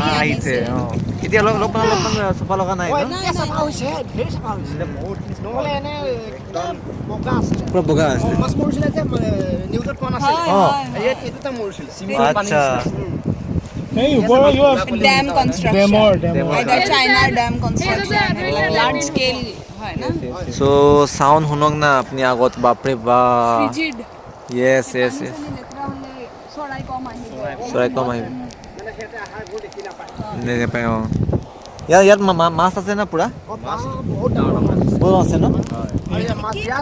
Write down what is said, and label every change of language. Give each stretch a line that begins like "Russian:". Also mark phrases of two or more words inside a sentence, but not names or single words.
Assamese: আহিছে। এতিয়া অলপমান চফা লগা নাই ন? চাফা হৈছে, ধেৰ চাফা হৈছে। নহ'লে এনে একদম বগা আছিলে। পুৰা বগা আছে। মাছ মৰিছিলে যে নিউজত পোৱা নাছিলে। ইয়াত এইটোতে মৰিছিলে। আচ্ছা। এই ওপৰৰ কিবা
English: dam construction.
Assamese: ডেমৰ
English: either China dam construction, large scale
Assamese: হয় না? So sound শুনক না আপনি আগত, বাপৰে বাপ।
English: Frigid. Yes.
Assamese: লেতেৰা হ'লে চৰাই কম আহিব। চৰাই কম আহিব। মানে সিহঁতে আহাৰবোৰ দেখি নাপায়। নাপায়। ইয়াত মাছ আছে না পুৰা? মাছ বহুত ডাঙৰ মাছ আছে। বহুত আছে ন? আৰু ইয়াৰ মাছ বিৰাট